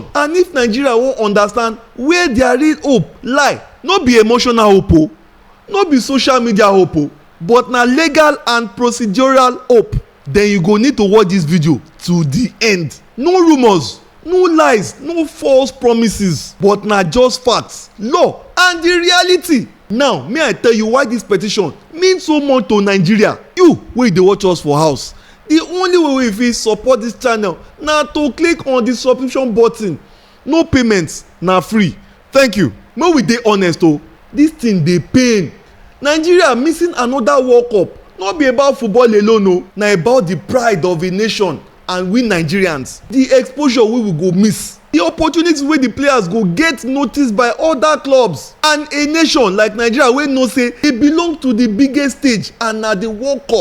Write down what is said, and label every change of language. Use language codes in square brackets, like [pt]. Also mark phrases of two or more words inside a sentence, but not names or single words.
[pcm] And if Nigeria wan understand where their real hope lie, no be emotional hope o, no be social media hope o, but na legal and procedural hope, then you go need to watch this video to the end. No rumors, no lies, no false promises, but na just facts, law and the reality. Now may I tell you why this petition mean so much to Nigeria. You wey dey watch us for house, the only way we fit support this channel na to click on the subscription button. No payments, na free. Thank you. Make we dey honest o, this thing dey pain. Nigeria missing another World Cup no be about football alone o, na about the pride of a nation and we Nigerians, the exposure we go miss, the opportunities wey the players go get noticed by other clubs, and a nation like Nigeria wey know say e belong to the biggest stage and na the World Cup.